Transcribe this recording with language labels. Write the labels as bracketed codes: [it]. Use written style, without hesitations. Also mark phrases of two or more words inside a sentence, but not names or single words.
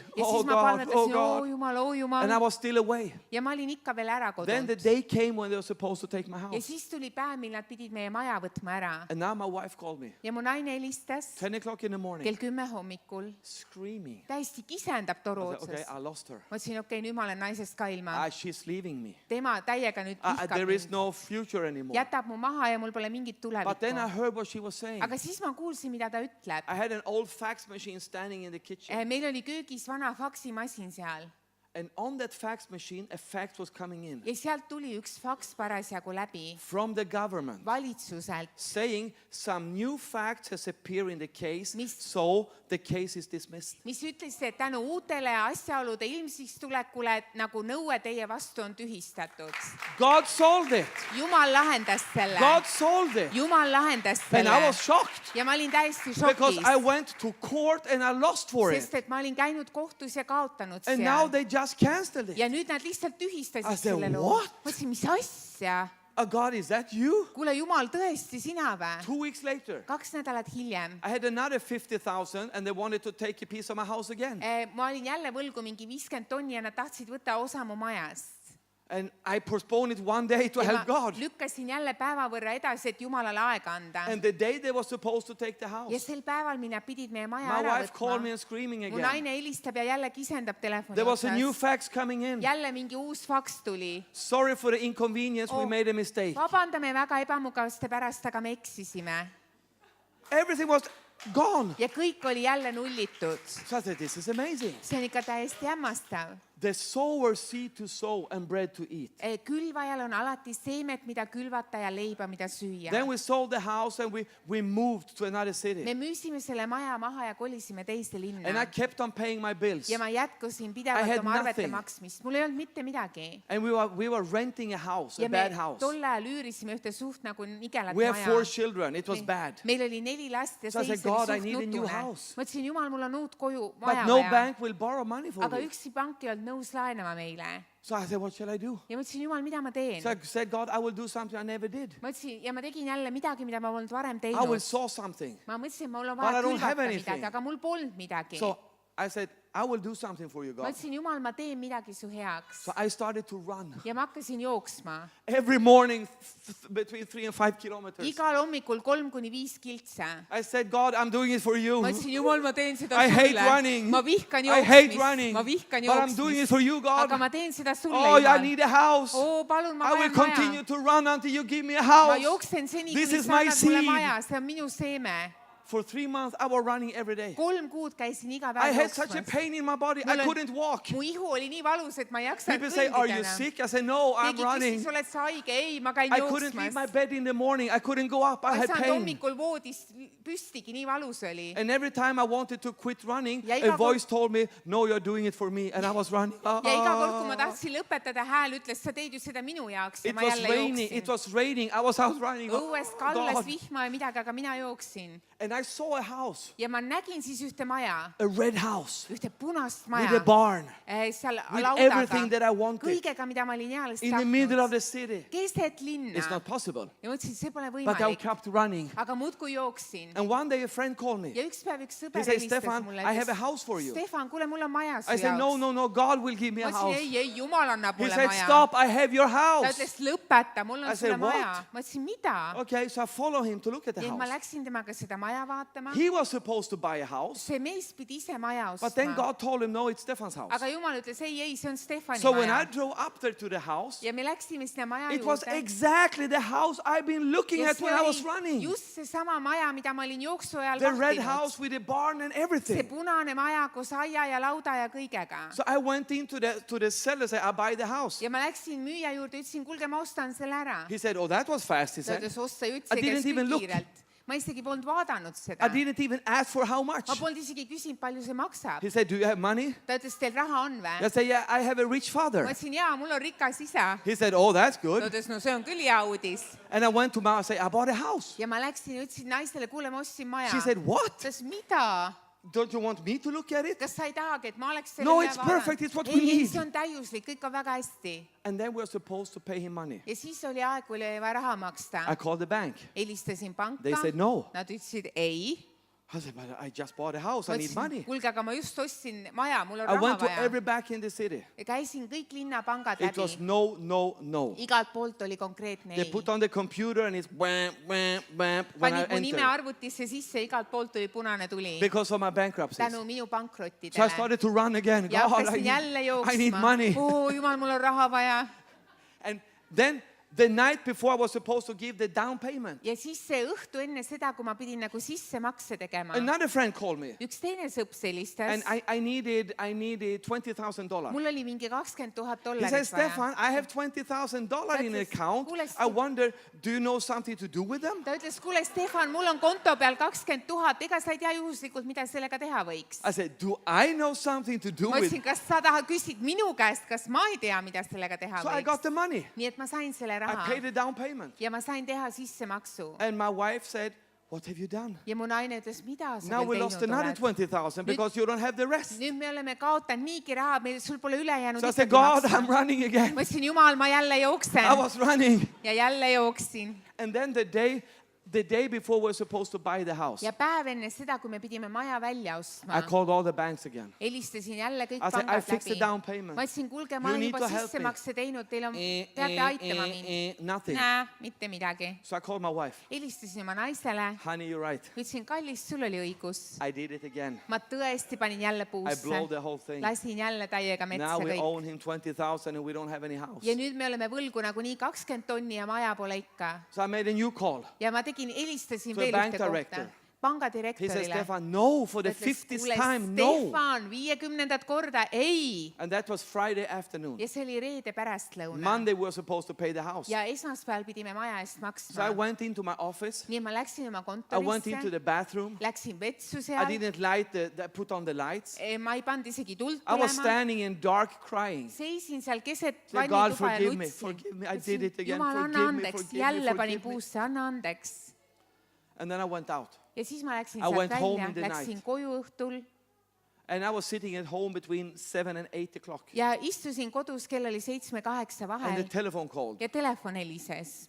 [et] ja oh siis ma [en] God, oh [et] palvetasin, oo [en] God. [et] Jumal, oo [en] And I [et] Jumal. [en] was still away. [et] ja ma olin ikka veel ära [en] Then the [et] kodunud. [en] day came when they were supposed to take my [et] ja [en] house. [et] siis tuli päev, mil nad pidid meie maja võtma ära. [en] And now my wife called me, [et] ja mu naine helistas [en] 10 o'clock in the morning, [et] kell 10 hommikul. [en] screaming. [et] täiesti kisendab toru [en] I said, okay, [et] otsas. [en] I lost her. [et] ma ütlesin, okei, nüüd ma olen naisest ka ilma. [en] She's leaving me. [et] tema täiega nüüd vihkab [en] There is [et] mind. [en] no future anymore. [et] jätab mu maha ja mul pole mingit [en] But then I [et] tulevikku. [en] heard what she was saying. [et] aga siis ma kuulsin, mida ta ütleb. [en] I had an old fax machine standing in the kitchen. [et] meil oli köögis vana faksimasin seal [en] And on that fax machine, a fax was coming in [et] ja sealt tuli üks faks parasjagu läbi [en] from the government [et] valitsuselt, [en] saying some new fact has appeared in the case, [et] Mis- [en] so the case is dismissed. [et] mis ütles, et tänu uutele asjaolude ilmsiks tulekule nagu nõue teie vastu on tühistatud. [en] God solved it. [et] Jumal lahendas selle. [en] God solved it. [et] Jumal lahendas [en] And I [et] selle. [en] was shocked [et] ja ma olin täiesti [en] because I [et] šokis, [en] went to court and I lost for it. [et] sest et ma olin käinud kohtus ja kaotanud [en] And now [et] seal. [en] they just canceled it. [et] ja nüüd nad lihtsalt [en] I [et] tühistasid [en] said, [et] selle loo. [en] "What?" [et] ma ütlesin, mis asja? [en] God, is that you? [et] kuule, Jumal, tõesti sina või? [en] 2 weeks later, [et] 2 nädalat hiljem [en] I had another 50,000 and they wanted to take a piece of my house again. [et] ma olin jälle võlgu mingi 50 tonni ja nad tahtsid võtta osa mu majast. [en] And I postponed it one day to [et] ja [en] help [et] ma [en] God. [et] lükkasin jälle päeva võrra edasi, et Jumalale aega anda. [en] And the day they were supposed to take the [et] Ja [en] house, [et] sel päeval mina pidid meie maja [en] my [et] ära [en] wife called me [et] võtma. [en] and screaming [et] Mu [en] again. [et] naine helistab ja jälle kisendab telefoni [en] There was a new [et] otsas. [en] fax coming in. [et] Jälle mingi uus faks tuli. [en] Sorry for the inconvenience, we Oh. made a mistake. [et] Vabandame väga ebamugavuste pärast, aga me eksisime. [en] Everything was gone. [et] Ja kõik oli jälle nullitud. [en] So I said, this is amazing. [et] See on ikka täiesti hämmastav. [en] The sower seed to sow and bread to eat. [et] Külvajal on alati seemet, mida külvata ja leiba, mida süüa. [en] Then we sold the house and we moved to another city. [et] Me müüsime selle maja maha ja kolisime teiste [en] And I [et] linna. [en] kept on paying my bills. [et] Ja ma jätkusin [en] I [et] pidevalt [en] had [et] oma arvete [en] nothing. [et] maksmist. Mul ei olnud mitte midagi. [en] And we were renting a house, a [et] Ja me [en] bad house. [et] tol ajal üürisime ühte suht nagu nigelat [en] We have 4 [et] maja. [en] children. It was bad. [et] Meil oli 4 last ja [en] So I [et] seis [en] said, [et] oli [en] God, I [et] suht [en] need a new [et] nutune. [en] house. [et] Ma ütlesin, Jumal, mul on uut koju [en] But [et] maja [en] no [et] vaja. [en] bank will borrow money for [et] Aga [en] me. [et] ükski pank ei olnud nõus laenama meile. [en] So I said, what shall I do? [et] Ja ma ütlesin, Jumal, mida ma teen? [en] So I said, God, I will do something I never did. [et] Ma ütlesin, ja ma tegin jälle midagi, mida ma polnud varem [en] I will [et] teinud. [en] sow something. [et] Ma mõtlesin, mul on [en] But I [et] vaja [en] don't have [et] külvata [en] anything. [et] midagi, aga mul polnud midagi. [en] So I said, I will do something for you, [et] Ma [en] God. [et] ütlesin, Jumal, ma teen midagi su heaks. [en] So I started to run. [et] Ja ma hakkasin jooksma. [en] Every morning, between 3 and 5 kilometers. [et] Igal hommikul 3 kuni 5 kiltsa. [en] I said, God, I'm doing it for you. [et] Ma ütlesin, Jumal, ma teen seda [en] I hate [et] sulle. [en] running. [et] Ma vihkan [en] I hate [et] jooksmist. [en] running. [et] Ma vihkan [en] But I'm doing it [et] jooksmist. [en] for you, God. [et] Aga ma teen seda sulle, [en] Oh, I [et] Jumal. [en] need a house. [et] Oo, palun, ma [en] I will [et] vajan [en] continue [et] maja. [en] to run until you give me a [et] Ma [en] house. [et] jooksen seni, [en] This [et] kuni [en] is [et] sa [en] my [et] annad mulle [en] seed. [et] maja. See on minu seeme. [en] For 3 months, I was running every day. [et] 3 kuud käisin iga [en] I [et] päev [en] had such a [et] jooksmas. [en] pain in my body. [et] Mul [en] I [et] on- [en] couldn't walk. [et] Mu ihu oli nii valus, et ma ei jaksanud [en] People say, are [et] kõndida [en] you [et] enam. [en] sick? I said, no, I'm [et] Keegi [en] running. [et] küsis, oled sa haige? Ei, ma käin [en] I couldn't leave my [et] jooksmas. [en] bed in the morning. I couldn't go up. [et] Ma [en] I [et] ei [en] had [et] saanud [en] pain. [et] hommikul voodist püstigi, nii valus oli. [en] And every time I wanted to quit running, [et] Ja [en] a [et] iga [en] voice told me, no, you're doing it for me. And I was running. [et] Ja iga kord, kui ma tahtsin lõpetada, hääl ütles, sa teed ju seda minu jaoks. Ja [en] It [et] ma [en] was [et] jälle [en] raining. It [et] jooksin. [en] was raining. I was out running. [et] Õues kallas [en] God. [et] vihma ja midagi, aga mina jooksin. [en] And I saw a house, [et] Ja ma nägin siis ühte maja, [en] a red house [et] ühte punast [en] with a [et] maja. [en] barn [et] Seal [en] with [et] laudaga. [en] everything that I wanted [et] Kõigega, mida ma olin eales [en] in the middle of [et] tahtnud. [en] the city. [et] Keset linna. [en] It's not possible. [et] Ja mõtlesin, see pole [en] But I [et] võimalik. [en] kept running. [et] Aga muudkui jooksin. [en] And one day a friend called me. [et] Ja üks päev üks [en] He [et] sõber [en] said, [et] helistas [en] Stefan, [et] mulle. [en] I have a house for you. [et] Stefan, kuule, mul on maja su [en] I said, no, [et] jaoks. [en] no, no, God will give me [et] Ma [en] a [et] ütlesin, [en] house. [et] ei, Jumal annab [en] He [et] mulle [en] said, [et] maja. [en] stop, I have your [et] Ta [en] house. [et] ütles, lõpeta, mul [en] I [et] on [en] said, [et] sulle maja. [en] what? [et] Ma ütlesin, mida? [en] Okay, so I follow him to look at the [et] Ja ma [en] house. [et] läksin temaga seda maja vaatama. [en] He was supposed to buy a house, [et] See mees pidi ise maja [en] but then [et] ostma. [en] God told him, no, it's Stefan's house. [et] Aga Jumal ütles, ei, see on Stefani [en] So when I [et] maja. [en] drove up there to the house, [et] Ja me läksime sinna maja [en] it was [et] juurde. [en] exactly the house I've been looking [et] Ja [en] at [et] see [en] when I was [et] oli [en] running. [et] just seesama maja, mida ma olin jooksu ajal [en] The red [et] vahtinud. [en] house with the barn and [et] See [en] everything. [et] punane maja koos aia ja lauda ja kõigega. [en] So I went into the seller and said, I'll buy the house. [et] Ja ma läksin müüja juurde, ütlesin, kuulge, ma ostan selle ära. [en] He said, oh, that was fast, he [et] Ta [en] said. [et] ütles, osta ju [en] I [et] üldse [en] didn't [et] käis [en] even [et] küll [en] look. [et] kiirelt. Ma isegi polnud vaadanud seda. [en] I didn't even ask for how much. [et] Ma polnud isegi küsinud, palju see maksab. [en] He said, do you have money? [et] Ta ütles, teil raha on [en] I [et] või? [en] said, yeah, I have a rich [et] Ma [en] father. [et] ütlesin, jaa, mul on rikas isa. [en] He said, oh, that's [et] Ta [en] good. [et] ütles, no see on küll hea uudis. [en] And I went to my house and said, I bought a house. [et] Ja ma läksin ja ütlesin naistele, kuule, ma ostsin maja. [en] She said, what? [et] Ta ütles, mida? [en] Don't you want me to look at it? [et] Kas sa ei tahagi, et ma oleks selle [en] No, [et] üle [en] it's perfect, it's what we [et] ei, [en] need. [et] see on täiuslik, kõik on väga hästi. [en] And then we're supposed to pay him money. [et] Ja siis oli aeg, kui oli vaja raha maksta. [en] I called the bank. [et] Helistasin panka. [en] They said no. [et] Nad ütlesid ei. [en] I said, but I just bought a house. [et] Ma [en] I need [et] ütlesin, [en] money. [et] kuulge, aga ma just ostsin maja, mul on [en] I [et] raha [en] went to [et] vaja. [en] every bank in the city. [et] Ja käisin kõik linnapangad [en] It was [et] läbi. [en] no, no, no. [et] Igalt poolt oli konkreetne [en] They [et] ei. [en] put on the computer and it's wham, wham, wham when I [et] Panid mu nime [en] entered [et] arvutisse sisse, igalt poolt oli punane tuli. [en] because of my bankruptcies. [et] Tänu minu [en] So I [et] pankrottidele. [en] started to run again. [et] Ja [en] God, [et] hakkasin jälle [en] I need [et] jooksma. [en] money. [et] Jumal, mul on raha vaja. [en] And then the night before I was supposed to give the down payment, [et] Ja siis see õhtu enne seda, kui ma pidin nagu sissemakse tegema. [en] another friend called me. [et] Üks teine sõps helistas. [en] And I needed $20,000. [et] Mul oli mingi $20,000 [en] He said, [et] vaja. [en] Stefan, I have $20,000 in an account. I wonder, do you know something to do with them? [et] Ta ütles, kuule, Stefan, mul on konto peal 20 000, ega sa ei tea juhuslikult, mida sellega teha võiks? [en] I said, do I know something to do [et] Ma [en] with? [et] ütlesin, kas sa küsid minu käest, kas ma ei tea, mida sellega teha [en] So I got [et] võiks? [en] the money. [et] Nii et ma sain selle [en] I [et] raha [en] paid the down payment. [et] ja ma sain teha sissemaksu. [en] And my wife said, what have you done? [et] Ja mu naine ütles, mida sa [en] Now we [et] veel [en] lost [et] teinud [en] another [et] oled? [en] 20,000 because you don't have the rest. [et] Nüüd me oleme kaotanud niigi raha, sul pole ülejäänud [en] So I said, [et] ikkagi [en] God, [et] maksta. [en] I'm running again. [et] Ma ütlesin, Jumal, ma jälle [en] I [et] jooksen [en] was running. [et] ja jälle jooksin. [en] And then the day the day before we're supposed to buy the house, [et] ja päev enne seda, kui me pidime maja välja ostma, [en] I called all the banks again. [et] helistasin jälle kõik [en] I said, I [et] pangad [en] fixed the [et] läbi. [en] down payment. [et] Ma ütlesin, kuulge, ma [en] You [et] olen [en] need [et] juba [en] to help me. [et] sissemakse teinud, teil on, peate aitama mind. [en] Nothing. [et] Mitte midagi. [en] So I called my wife. [et] Helistasin oma naisele, [en] Honey, you're right. [et] ütlesin, kallis, sul oli õigus. [en] I did it again. [et] Ma tõesti panin jälle [en] I blew [et] puusse. [en] the whole thing. [et] Lasin jälle täiega metsa [en] Now we [et] kõik. [en] own him 20,000 and we don't have any house. [et] Ja nüüd me oleme võlgu nagunii 20 tonni ja maja pole ikka. [en] So I made a new call. [et] Ja ma helistasin [en] To a [et] veel [en] bank [et] ühte kohta. [en] director. He said, [et] Pangadirektorile. [en] Stefan, no, for the [et] Ta ütles, [en] 50th [et] kuule, [en] time, no. [et] Stefan, 50. korda, ei. [en] And that was Friday afternoon. [et] Ja see oli reede pärastlõuna. [en] Monday we were supposed to pay the house. [et] Ja esmaspäeval pidime maja eest [en] So I [et] maksma. [en] went into my office. [et] Nii ma läksin oma [en] I went into [et] kontorisse, [en] the bathroom. [et] läksin vetsu [en] I [et] seal. [en] didn't put on the lights. [et] Ma ei pannud isegi tuld [en] I was [et] tulema. [en] standing in dark crying. [et] Seisin seal keset [en] Say, God, [et] vannituba ja [en] forgive me, [et] nutsin. [en] forgive me, I did it again, [et] Jumal, anna [en] forgive me, [et] andeks, [en] forgive me, [et] jälle panin [en] forgive me. [et] puusse, anna andeks. [en] And then I went out. [et] Ja siis ma läksin [en] I [et] sealt [en] went home [et] välja, [en] in the [et] läksin [en] night. [et] koju õhtul [en] And I was sitting at home between 7 and 8 o'clock. [et] ja istusin kodus, kell oli 7-8 [en] And the [et] vahel [en] telephone called. [et] ja telefon helises.